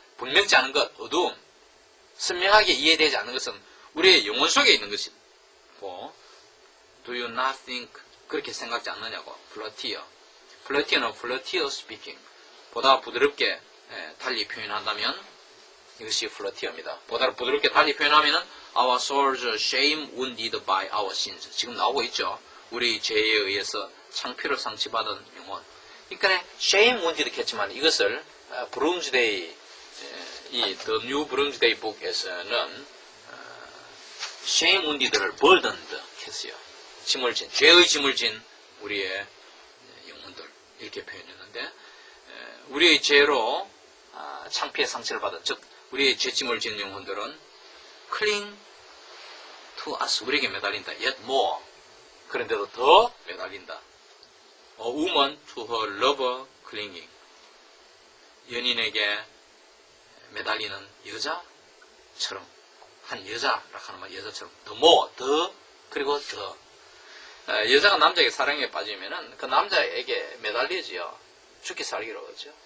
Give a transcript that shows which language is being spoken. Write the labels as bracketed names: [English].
[Korean] 분명치 않은 것, 어두움, 선명하게 이해되지 않는 것은 우리의 영혼 속에 있는 것이고 [English] Do you not think [Korean] 그렇게 생각지 않느냐고. 플러티어는 [English] flirtious speaking. [Korean] 보다 부드럽게 달리 표현한다면 이것이 플러티어입니다. 보다 부드럽게 달리 표현하면 [English] Our souls shame wounded by our sins. [Korean] 지금 나오고 있죠. 우리 죄에 의해서 창피를 상처받은 영혼. 그러니까 shame wounded 했지만 이것을 브룸스데이 이 [English] The New Bloomsday Book [Korean] 에서는 shame wounded를 burdened 했어요. 죄의 짐을 진 우리의 영혼들 이렇게 표현했는데 우리의 죄로 창피의 상처를 받은 즉 우리의 죄짐을 진 영혼들은 [English] cling to us [Korean] 우리에게 매달린다. [English] Yet more [Korean] 그런데도 더 매달린다. [English] A woman to her lover clinging [Korean] 연인에게 매달리는 여자처럼 한 여자라고 하는 말 여자처럼 더 그리고 더 여자가 남자에게 사랑에 빠지면은 그 남자에게 매달리지요. 죽기 살기로 그러죠.